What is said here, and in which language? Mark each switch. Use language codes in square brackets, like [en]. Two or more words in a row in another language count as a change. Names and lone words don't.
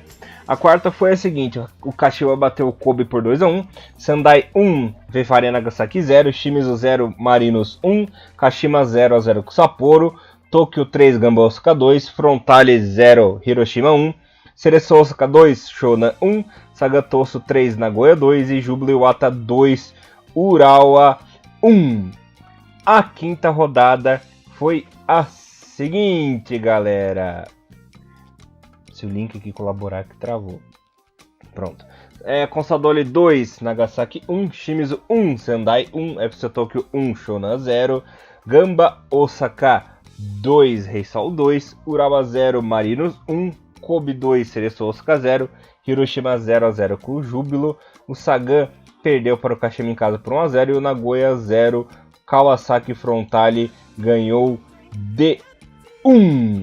[pt] A quarta foi a seguinte: o Kashiwa bateu o Kobe por 2-1, Sendai 1, Vefare Nagasaki 0, Shimizu 0, Marinos 1, Kashima 0-0 com Sapporo, Tokyo 3, Gamba Osaka 2, Frontale 0, Hiroshima 1, Cereço Osaka 2, Shonan 1, Sagatoso 3, Nagoya 2 e Júbilo Iwata 2, Urawa 1. A quinta rodada foi a seguinte, galera. Se o link aqui colaborar que travou. Pronto. Consadole 2, Nagasaki 1, Shimizu 1, Sendai 1, FC Tokyo 1, Shonan 0, Gamba Osaka 2, Reysol 2, Urawa 0, Marinos 1, Kobe 2, Cereço Osaka 0, Hiroshima 0-0 com o Júbilo, o Sagan perdeu para o Kashima em casa por 1-0 e o Nagoya 0, Kawasaki Frontale ganhou de 1.